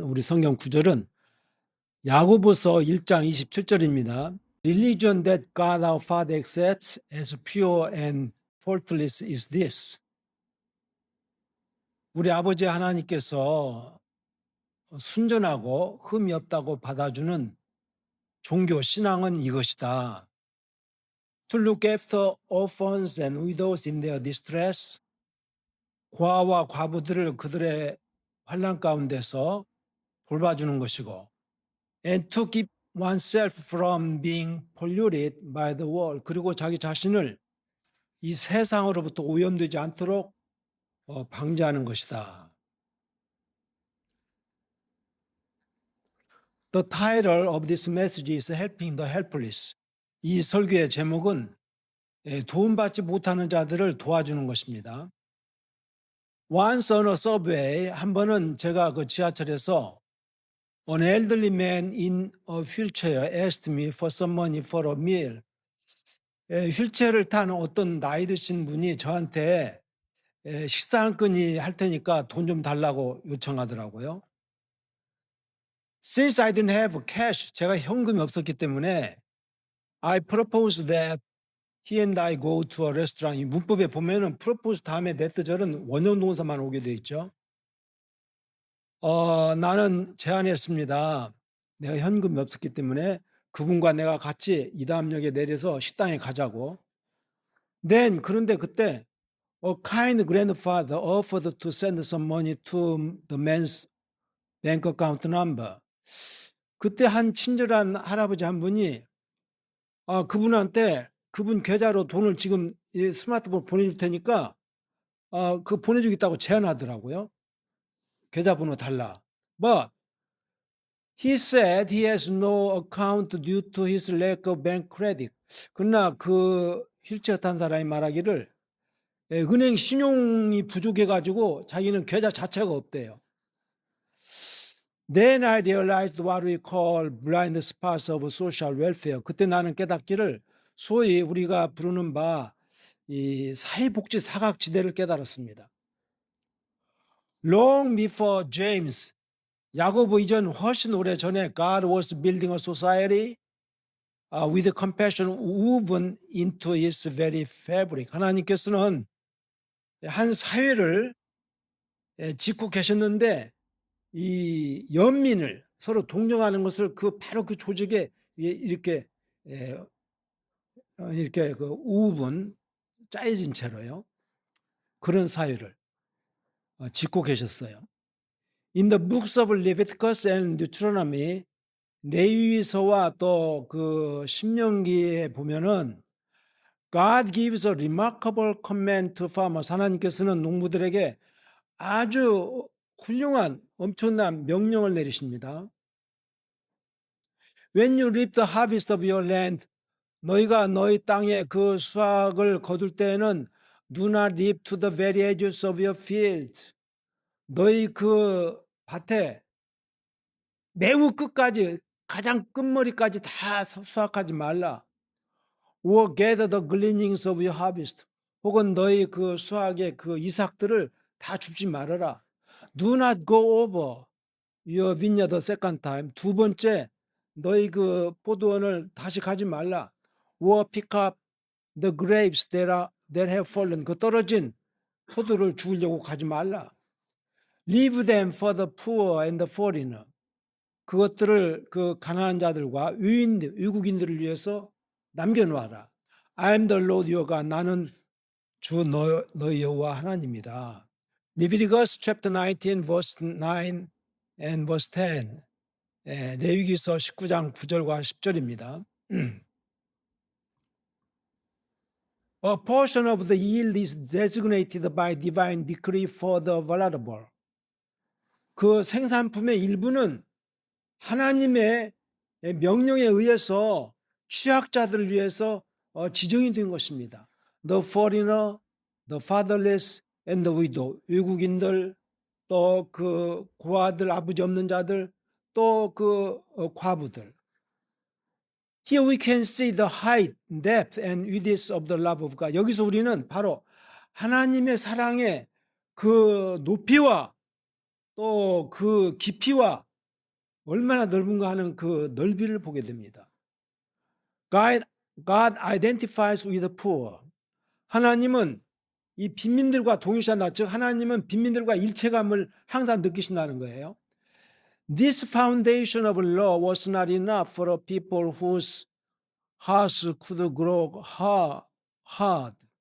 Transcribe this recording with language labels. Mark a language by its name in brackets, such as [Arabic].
[Korean] 우리 성경 구절은 야고보서 1장 27절입니다. [English] Religion that God our Father accepts as pure and faultless is this. [Korean] 우리 아버지 하나님께서 순전하고 흠이 없다고 받아주는 종교 신앙은 이것이다. [English] To look after orphans and widows in their distress. [Korean] 고아와 과부들을 그들의 환난 가운데서 돌봐주는 것이고, [English] and to keep oneself from being polluted by the world. [Korean] 그리고 자기 자신을 이 세상으로부터 오염되지 않도록 방지하는 것이다. [English] The title of this message is Helping the Helpless. [Korean] 이 설교의 제목은 도움받지 못하는 자들을 도와주는 것입니다. [English] Once on a subway, [Korean] 한 번은 제가 그 지하철에서 [English] An elderly man in a wheelchair asked me for some money for a meal. [Korean] 휠체어를 탄 어떤 나이 드신 분이 저한테 식사 한 끼니 할 테니까 돈 좀 달라고 요청하더라고요. [English] Since I didn't have cash, [Korean] 제가 현금이 없었기 때문에 [English] I proposed that he and I go to a restaurant. [Korean] 이 문법에 보면은 propose 다음에 that 절은 원형 동사만 오게 돼 있죠. 나는 제안했습니다. 내가 현금이 없었기 때문에 그분과 내가 같이 이담역에 내려서 식당에 가자고. [English] Then [Korean] 그런데 그때 [English] a kind grandfather offered to send some money to the man's bank account number. [Korean] 그때 한 친절한 할아버지 한 분이 그분한테 그분 계좌로 돈을 지금 이 스마트폰 보내줄 테니까 그 보내주겠다고 제안하더라고요. 계좌번호 달라. [English] But he said he has no account due to his lack of bank credit. [Korean] 그러나 그 휠체어 탄 사람이 말하기를 은행 신용이 부족해가지고 자기는 계좌 자체가 없대요. [English] Then I realized what we call blind spots of social welfare. [Korean] 그때 나는 깨닫기를 소위 우리가 부르는 바 이 사회복지 사각지대를 깨달았습니다. [English] Long before James, [Korean] 야고보 이전 훨씬 오래 전에 [English] God was building a society with compassion woven into its very fabric. [Korean] 하나님께서는 한 사회를 짓고 계셨는데 이 연민을 서로 동정하는 것을 바로 그 조직에 이렇게 그 우분 짜여진 채로요. 그런 사회를 짓고 계셨어요. [English] In the books of Leviticus and Deuteronomy, [Korean] 레위기서와 또 그 신명기에 보면은 [English] God gives a remarkable command to farmers. [Korean] 하나님께서는 농부들에게 아주 훌륭한 엄청난 명령을 내리십니다. [English] When you reap the harvest of your land, [Korean] 너희가 너희 땅에 그 수확을 거둘 때에는 [English] do not reap to the very edges of your field. [Korean] 너희 그 밭에 매우 끝까지 가장 끝머리까지 다 수확하지 말라. [English] Or gather the gleanings of your harvest. [Korean] 혹은 너희 그 수확의 그 이삭들을 다 줍지 말아라. [English] Do not go over your vineyard the second time. [Korean] 두 번째 너희 그 포도원을 다시 가지 말라. [English] Or pick up the grapes that have fallen. [Korean] 그 떨어진 포도를 주우려고 가지 말라. [English] Leave them for the poor and the foreigner. [Korean] 그것들을 그 가난한 자들과 외국인들을 위해서 남겨놓아라. [English] I am the Lord your God. [Korean] 나는 주 너희 여호와 하나님이다. [English] Leviticus chapter 19 verse 9 and verse 10. [Korean] 레위기서 19장 9절과 10절입니다. [English] A portion of the yield is designated by divine decree for the vulnerable. [Korean] 그 생산품의 일부는 하나님의 명령에 의해서 취약자들을 위해서 지정이 된 것입니다. [English] The foreigner, the fatherless, and the widow. [Korean] 외국인들, 또 그 고아들, 아버지 없는 자들, 또 그 과부들. [English] Here we can see the height, depth, and width of the love of God. [Korean] 여기서 우리는 바로 하나님의 사랑의 그 높이와 또 그 깊이와 얼마나 넓은가 하는 그 넓이를 보게 됩니다. [English] God identifies with the poor. [Korean] 하나님은 이 빈민들과 동일시한다. 즉 하나님은 빈민들과 일체감을 항상 느끼신다는 거예요. [English] This foundation of law was not enough for a people whose hearts could grow hard.